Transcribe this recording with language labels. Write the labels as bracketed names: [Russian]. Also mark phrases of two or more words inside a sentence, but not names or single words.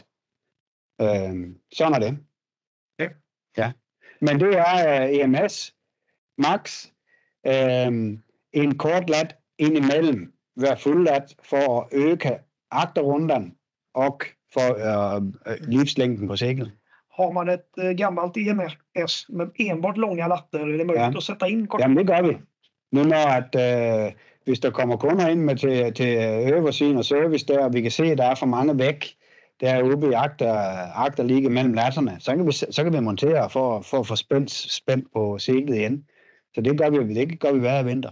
[Danish] Sådan er det. Ja. Ja. Men det er EMS max en kort lat indimellem hver fuld lat for at øge agterrunden og for livslængden på seglet. [Swedish] Har man ett gammalt EMS med enbart långa latter, är det möjligt att sätta in kort? [Danish] Jamen det gør vi. Nu når hvis der kommer kunder ind med til øversiden og service der, og vi kan se, at der er for mange væk, der er ude i agterligge mellem latterne, så kan vi montere for at få spændt på seglet igen. Så det gør vi hver vinter.